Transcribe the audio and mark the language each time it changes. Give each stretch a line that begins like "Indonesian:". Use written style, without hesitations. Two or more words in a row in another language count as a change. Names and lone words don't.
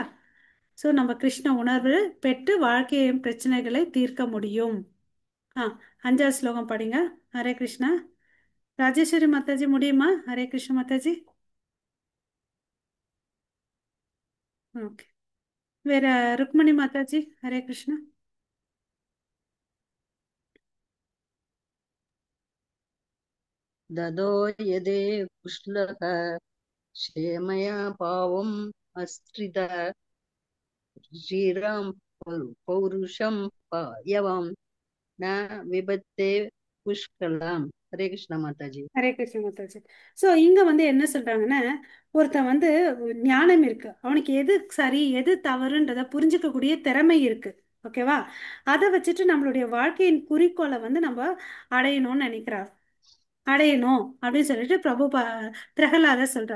Tamil: ஸோ நம்ம கிருஷ்ண உணர்வு பெற்று வாழ்க்கையின் பிரச்சனைகளை தீர்க்க முடியும். ஆ, 5வது ஸ்லோகம் படிங்க. ஹரே கிருஷ்ணா. ராஜேஸ்வரி மாதாஜி முடியுமா? ஹரே கிருஷ்ண மாதாஜி. ஓகே. வேற ருக்மணி மாதாஜி. ஹரே கிருஷ்ணா.
Sanskrit: ददो यदे कुशलः क्षेमया पावम् अस्त्रित श्रीराम पौरुषं पायवां न विबत्ते पुष्कलाम्.
Hindi: हरे कृष्ण माताजी.
Tamil: ஹரே கிருஷ்ண மாதாஜி. ஸோ இங்க வந்து என்ன சொல்றாங்கன்னா, ஒருத்தன் வந்து ஞானம் இருக்கு, அவனுக்கு எது சரி எது தவறுன்றத புரிஞ்சுக்கக்கூடிய திறமை இருக்கு. ஓகேவா? அதை வச்சுட்டு நம்மளுடைய வாழ்க்கையின் குறிக்கோளை வந்து நம்ம அடையணும்னு நினைக்கிறார், அடையணும் அப்படின்னு சொல்லிட்டு பிரகலாதர் சொல்றார்.